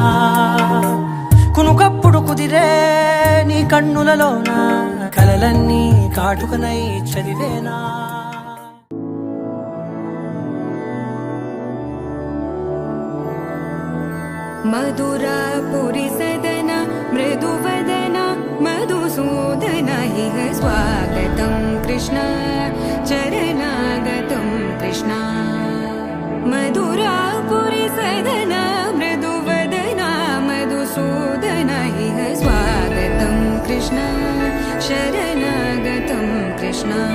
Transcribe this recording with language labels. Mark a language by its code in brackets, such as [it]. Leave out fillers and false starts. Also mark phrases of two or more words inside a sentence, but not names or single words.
[te] కునుకప్పుడు కుదిరే నీ కన్నులలోన కలలన్నీ కాటుకనై చదివేనా. [sa] మధురాపురి సదన स्वागतं कृष्ण चरणागतं कृष्ण मधुरापुरि सदना मृदुवदना मधुसूदन इह स्वागतं कृष्ण शरणागतं कृष्ण